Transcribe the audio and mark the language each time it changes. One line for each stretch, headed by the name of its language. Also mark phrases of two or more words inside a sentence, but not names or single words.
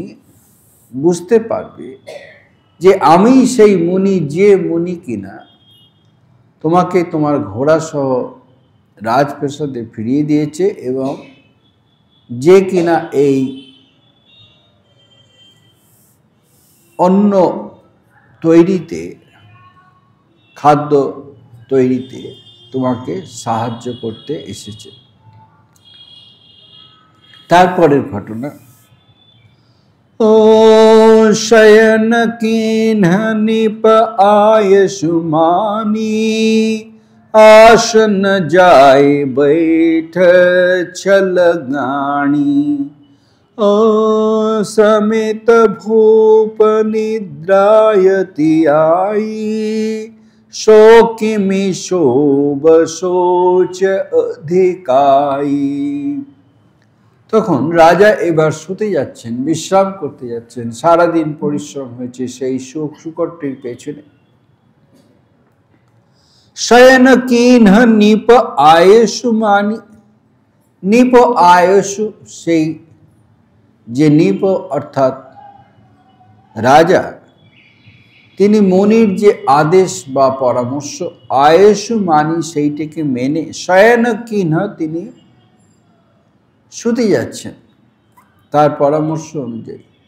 Bangla: বুঝতে পারবে যে আমি সেই মুনি, যে মুনি কিনা তোমাকে তোমার ঘোড়া সহ রাজপ্রাসাদে ফিরিয়ে দিয়েছে, এবং যে কিনা এই অন্ন তৈরিতে, খাদ্য তৈরিতে তোমাকে সাহায্য করতে এসেছে। তারপরের ঘটনা,
Awadhi: ও शयन कीन्ह निप आयसुमानी, आसन जाय बैठ छल गाणी। ओ समित भूप निद्रायति आई, शोकिमि शोभ सोच अधिकाई।
Bangla: তখন রাজা এবার শুতে যাচ্ছেন, বিশ্রাম করতে যাচ্ছেন। সারাদিন পরিশ্রম হয়েছে সেই শুকরটির পেছনে।
Awadhi: शयन कीन्ह निप आयसु मानी, निप आयसु,
Bangla: সেই যে নিপ অর্থাৎ রাজা, তিনি মনির যে আদেশ বা পরামর্শ,
Awadhi: आयसु मानी
Bangla: সেইটাকে মেনে
Awadhi: शयन कीन्ह
Bangla: তিনি শুতে যাচ্ছেন তার পরামর্শ অনুযায়ী।